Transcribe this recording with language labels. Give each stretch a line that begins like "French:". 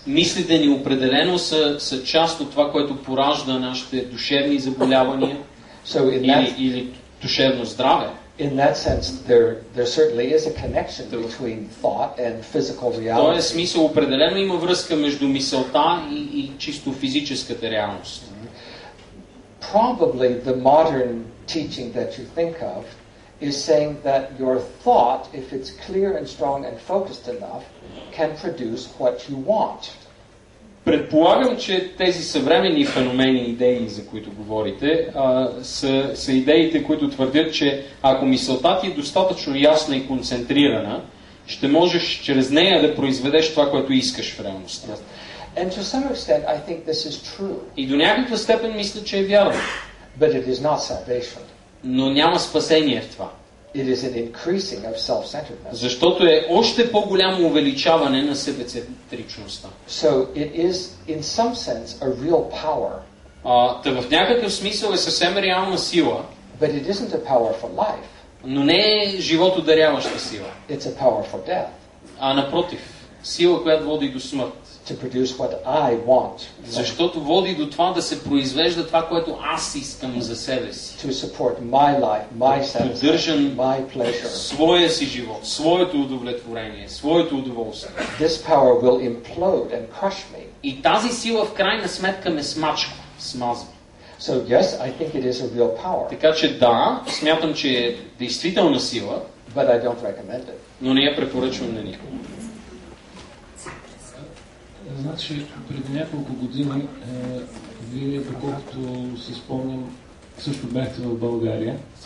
Bulgarian: Мислите ни определено са част от това, което поражда нашите душевни заболявания или душевно здраве.
English: In that sense, there certainly is a connection between thought and physical reality.
Bulgarian: В този смисъл определено има връзка между мисълта и чисто физическата реалност.
English: Probably the modern teaching that you think of is saying that your thought, if it's clear and strong and focused enough, can produce what you want.
Bulgarian: Предполагам, че тези съвременни феномени, идеи, за които говорите, са идеите, които твърдят, че ако мисълта ти е достатъчно ясна и концентрирана, ще можеш чрез нея да произведеш това, което искаш в реалността.
English: And to some extent, I think this is true.
Bulgarian: И до някаква степен мисля, че е вярно.
English: But it is not salvation.
Bulgarian: Но няма спасение в това.
English: It is an increasing of self-centeredness.
Bulgarian: Защото е още по-голямо увеличаване на себецентричността.
English: So it is, in some sense, a real power.
Bulgarian: Та в някакъв смисъл е съвсем реална сила.
English: But it isn't a power for life.
Bulgarian: Но не е животодаряваща сила.
English: It's a power for death.
Bulgarian: А напротив, сила, която води до смърт.
English: To produce what I want.
Bulgarian: Защото води до това да се произвежда това, което аз искам за себе си.
English: To support my life, my satisfaction, my pleasure.
Bulgarian: Своя си живот, своето удовлетворение, своето удоволствие.
English: This power will implode and crush me.
Bulgarian: И тази сила в крайна сметка ме смачка, смазва.
English: So yes, I think it is a real power.
Bulgarian: Така че да, смятам, че е действителна сила,
English: but I don't recommend it.
Bulgarian: Но не я препоръчвам на никого. Значи, преди няколко години, вие, доколкото си спомням, също бяхте в България.